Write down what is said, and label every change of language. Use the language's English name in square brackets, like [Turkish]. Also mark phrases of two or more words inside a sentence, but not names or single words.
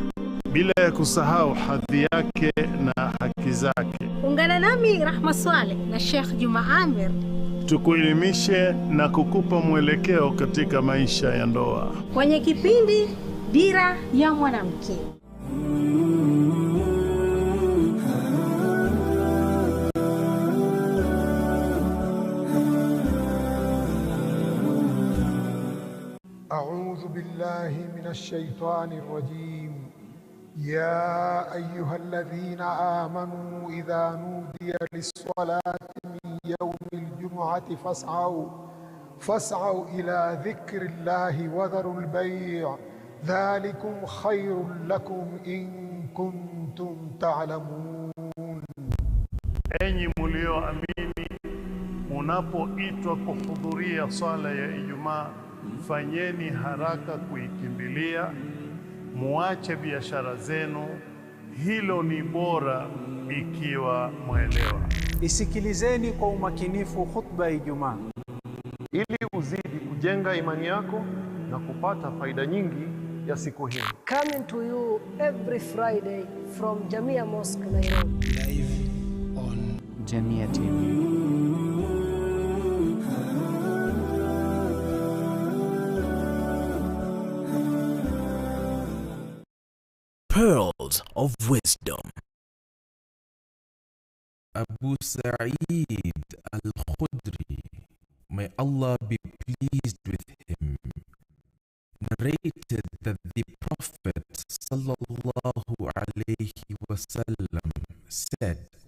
[Swahili] Bila ya kusahau hadhi yake na haki zake. Ungana nami Rahma Swaleh na Sheikh Juma Amir, tukuelimishe na kukupa mwelekeo katika maisha ya ndoa kwenye kipindi Dira ya Mwanamke. [Arabic] أعوذ بالله من الشيطان الرجيم. يا أيها الذين آمنوا إذا نودي للصلاة من يوم الجمعة فاسعوا إلى ذكر الله وذروا البيع ذلكم خير لكم إن كنتم تعلمون. [Swahili] Enyi mlioamini, munapoitwa kuhudhuria swala ya Ijumaa, fanyeni haraka kuikimbilia, muache biashara zenu. Hilo ni bora ikiwa mwelewa. Isikilizeni kwa umakinifu khutba ya Ijumaa ili uzidi kujenga imani yako na kupata faida nyingi ya siku hii. [English] Coming to you every Friday from Jamia Mosque, Nairobi. Live on JamiaTV. Pearls of Wisdom. Abu Sa'id al-Khudri, may Allah be pleased with him, narrated that the Prophet [Arabic] صلى الله عليه وسلم [English] said,